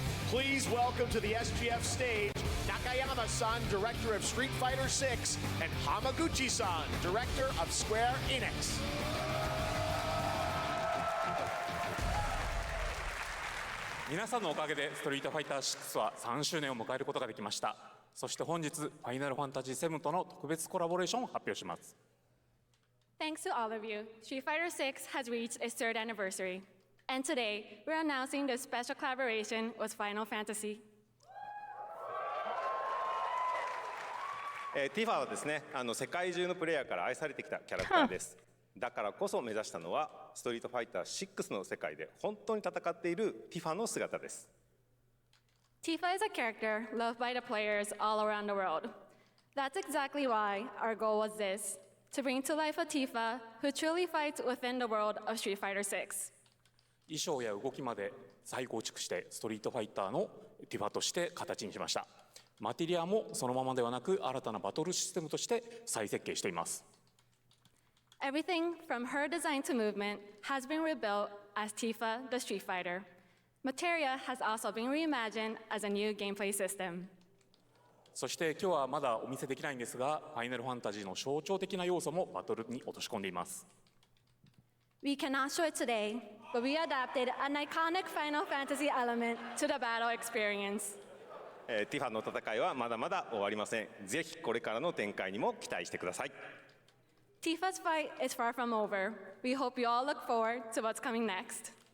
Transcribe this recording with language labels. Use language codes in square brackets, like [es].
[en] Please welcome to the SGF stage Nakayama-san, director of Street Fighter VI, and Hamaguchi-san, director of Square Enix. [ja] 皆さんのおかげでストリートファイター6は3周年を迎えることができました。そして本日、ファイナルファンタジー7との特別コラボレーションを発表します。 [en] Thanks to all of you, Street Fighter VI has reached its 3rd anniversary. And today, we're announcing the special collaboration with Final Fantasy. [ja] ティファはですね、世界中のプレイヤーから愛されてきたキャラクターです。だからこそ目指したのは、ストリートファイター6の世界で本当に戦っているティファの姿です。 [en] Tifa is a character loved by the players all around the world. That's exactly why our goal was this, to bring to life a Tifa who truly fights within the world of Street Fighter VI. [ja] 衣装や動きまで再構築してストリートファイターのティファとして形にしました。マテリアもそのままではなく新たなバトルシステムとして再設計しています。 [en] Everything from her design to movement has been rebuilt as Tifa the Street Fighter. Materia has also been reimagined as a new gameplay system. [ja] そして今日はまだお見せできないんですが、ファイナルファンタジーの象徴的な要素もバトルに落とし込んでいます。 [en] We cannot show it today, but we adapted an iconic Final Fantasy element to the battle experience. [ja] ティファの戦いはまだまだ終わりません。ぜひこれからの展開にも期待してください。 [en] Tifa's fight is far from over. We hope you all look forward to what's coming next.